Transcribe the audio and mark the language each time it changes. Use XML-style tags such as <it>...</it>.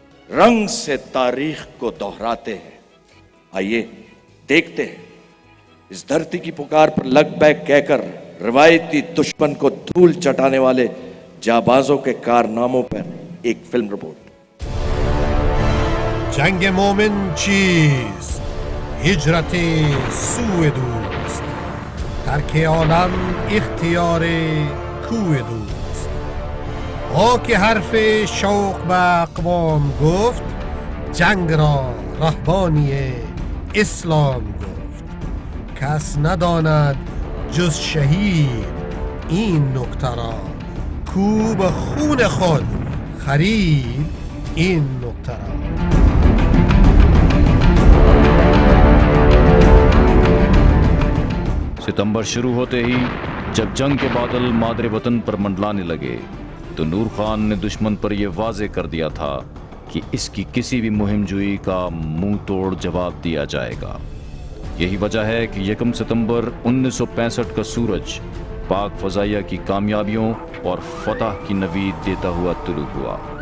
<ur>رنگ سے تاریخ کو دہراتے ہیں۔ آئیے دیکھتے ہیں اس دھرتی کی پکار پر لگ بیک کہہ کر روایتی دشمن کو دھول چٹانے والے جانبازوں کے کارناموں پر ایک فلم رپورٹ۔</ur> <fa>جنگ مومن چیست؟ ہجرت سوی دوست، ترک عالم اختیار کوی دوست. او که حرف شوق به اقوام گفت، جنگ را رهبانی اسلام گفت. کس نداند جز شهید این نکته را، کو به خون خود خرید این نکته را.</fa> <ur>ستمبر شروع ہوتے ہی جب جنگ کے بادل مادر وطن پر منڈلانے لگے تو نور خان نے دشمن پر یہ واضح کر دیا تھا کہ اس کی کسی بھی مہم جوئی کا منہ توڑ جواب دیا جائے گا۔ یہی وجہ ہے کہ 1 ستمبر 1965 کا سورج پاک فضائیہ کی کامیابیوں اور فتح کی نوید دیتا ہوا طلوع ہوا۔</ur>